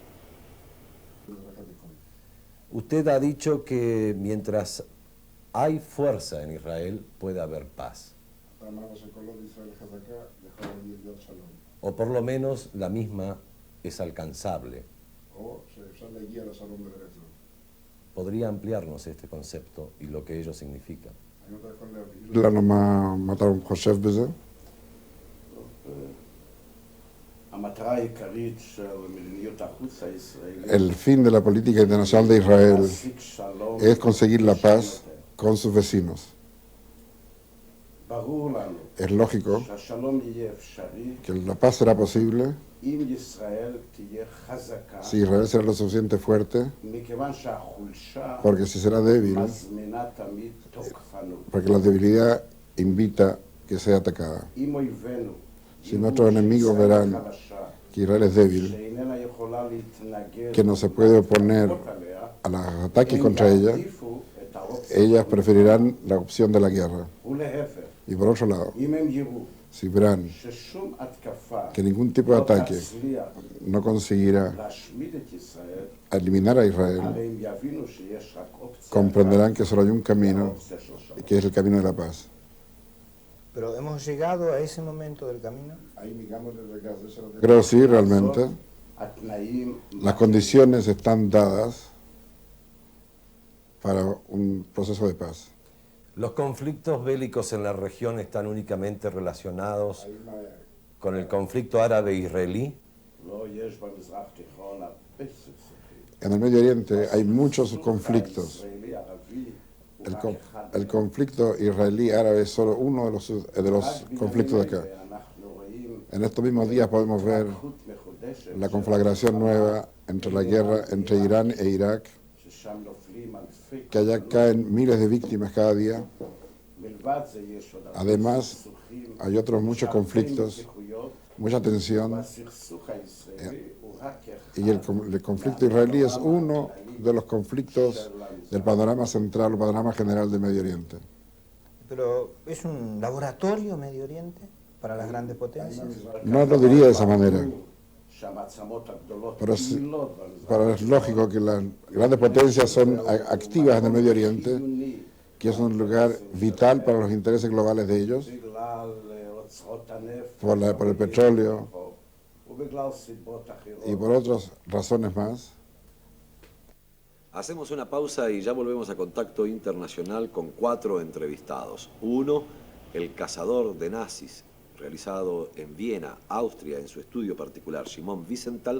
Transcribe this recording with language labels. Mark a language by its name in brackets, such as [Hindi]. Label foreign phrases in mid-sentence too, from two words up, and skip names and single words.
[Spanish] Usted ha dicho que mientras hay fuerza en Israel puede haber paz. O por lo menos la misma es alcanzable. ¿Podría ampliarnos este concepto y lo que ello significa? [Hebrew] למה מה אתה חושב בזה? המטרה העיקרית של מדיניות החוץ הישראלית [Spanish] El fin de la política internacional de Israel [Hebrew] להשיג שלום [Spanish] es conseguir la paz con sus vecinos. [Hebrew] ברור לנו [Spanish] Es lógico [Hebrew] שהשלום יהיה אפשרי [Spanish] que la paz será posible [Hebrew] אם ישראל תהיה חזקה, [Spanish] si Israel será lo suficiente fuerte, [Hebrew] מכיוון שהחולשה [Spanish] porque si será débil, [Hebrew] מזמינה תמיד תוקפנות. [Spanish] porque la debilidad invita que sea atacada. [Hebrew] אם אויבינו [Spanish] Si nuestros enemigos verán que Israel es débil, [Hebrew] שאיננה יכולה להתנגד [Spanish] que no se puede oponer [Hebrew] עליה, [Spanish] a los ataques contra ella, [Hebrew] יעדיפו את האופציה. [Spanish] ellas preferirán la opción de la guerra. [Hebrew] ולהפך, [Spanish] Y por otro lado, [Hebrew] אם הם יראו [Spanish] si verán [Hebrew] ששום התקפה [Spanish] que ningún tipo de [Hebrew] לא [Spanish] ataque [Hebrew] תצליח [Spanish] no conseguirá [Hebrew] להשמיד את ישראל, [Spanish] eliminar a Israel, [Hebrew] הרי הם יבינו שיש רק אופציה [Spanish] comprenderán que solo hay un [Hebrew] אחת, [Spanish] camino, [Hebrew] האופציה של שלום. [Spanish] que es el camino de la paz. Pero hemos llegado a ese momento del camino. Creo que sí, realmente. [Hebrew] התנאים [Spanish] Las condiciones están dadas para un proceso de paz. ¿Los conflictos bélicos en la región están únicamente relacionados con el conflicto árabe-israelí? [Hebrew] לא יש במזרח תיכון הרבה סכסוכים. [Spanish] En el Medio Oriente hay muchos conflictos. [Hebrew] הישראלי ערבי הוא [Spanish] El, [Hebrew] רק [Spanish] con- [Hebrew] אחד. [Spanish] el conflicto israelí-árabe es solo uno de los [Hebrew] רק [Spanish] conflictos de [Hebrew] בימים [Spanish] acá. [Hebrew] אלה אנחנו רואים [Spanish] En estos mismos días podemos ver [Hebrew] התפתחות מחודשת [Spanish] la conflagración nueva entre la guerra entre Irán e Irak, [Hebrew] ששם נופלים אלפי [Spanish] que allá caen miles de víctimas cada día. [Hebrew] מלבד זה יש עוד הרבה [Spanish] Además, [Hebrew] סכסוכים, [Spanish] hay otros muchos [Hebrew] שהרבה [Spanish] conflictos, [Hebrew] מתיחויות, [Spanish] mucha tensión, [Hebrew] והסכסוך הישראלי הוא רק [Spanish] y el conflicto israelí es uno de los conflictos del panorama central, el panorama general del Medio Oriente. Pero es un laboratorio Medio Oriente para las grandes potencias. No lo diría de esa manera, [Hebrew] שהמעצמות הגדולות [Spanish] pero, [Hebrew] פעילות במזרח [Spanish] pero es lógico que las grandes potencias son activas en el Medio Oriente, [Hebrew] חיוני [Spanish] que es un lugar vital para los intereses globales de ellos, [Hebrew] בגלל אוצרות הנפט [Spanish] por el petróleo [Hebrew] ובגלל סיבות אחרות. [Spanish] y por otras razones más. Hacemos una pausa y ya volvemos a Contacto Internacional con 4 entrevistados. Uno, el cazador de nazis, realizado en Viena, Austria, en su estudio particular, Simón Wiesenthal.